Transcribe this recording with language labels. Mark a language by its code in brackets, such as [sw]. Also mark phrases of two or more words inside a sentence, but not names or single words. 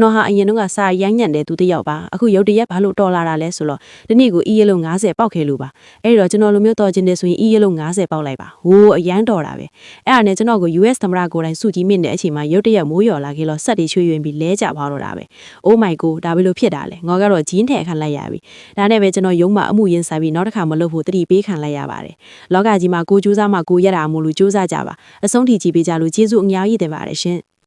[my] တော်ဟာအရင်တုန်းကစားရိုင်းညံ့တယ်သူတယောက်ပါအခုရုတ်တရက်ဘာလို့တော်လာတာလဲဆိုတော့တနေ့ကိုအီးရလုံး90ပေါက်ခဲ့လို့ပါအဲ့တော့ကျွန်တော်လိုမျိုးတော်ခြင်းတယ်ဆိုရင်အီးရလုံး90ပေါက်လိုက်ပါဟိုးအရန်တော်တာပဲအဲ့ဒါနဲ့ကျွန်တော်ကို US သမ္မတကိုယ်တိုင်စုကြီးမြင့်တဲ့အချိန်မှာရုတ်တရက်မိုးလျော်လာခဲ့လို့ဆက်တွေချွေရင်ပြီးလဲကျသွားတော့တာပဲ [en] Oh my god [my] ဒါဘယ်လိုဖြစ်တာလဲငါကတော့ဂျင်းထဲခံလိုက်ရပြီဒါနဲ့ပဲကျွန်တော်ရုံးမှာအမှုရင်ဆိုင်ပြီးနောက်တစ်ခါမလုပ်ဖို့တတိပေးခံလိုက်ရပါတယ်လောကကြီးမှာကိုကြိုးစားမှကိုရတာမို့လို့ကြိုးစားကြပါအဆုံးထိကြည့်ပေးကြလို့ကျေးဇူးအများကြီးတင်ပါတယ်ရှင်